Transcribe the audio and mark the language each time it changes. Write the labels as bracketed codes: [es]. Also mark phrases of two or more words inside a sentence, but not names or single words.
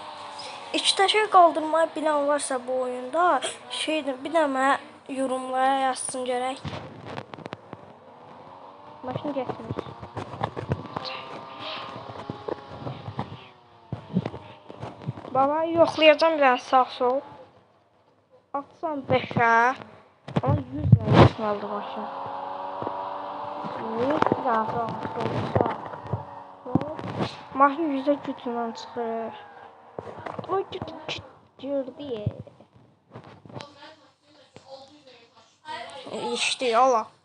[az] 2 təkər qaldırmayı bilən varsa bu oyunda bir də mənə yorumlara yazsın görək. Maşın getmir. Baba yoxlayacağım bir dənə sağ sol. [tr] Atsam 5'e. Ama 100 lira aldı maşın. [az] Maşın yüzde gücündən çıxır. [tr] O girdi. İşte yola.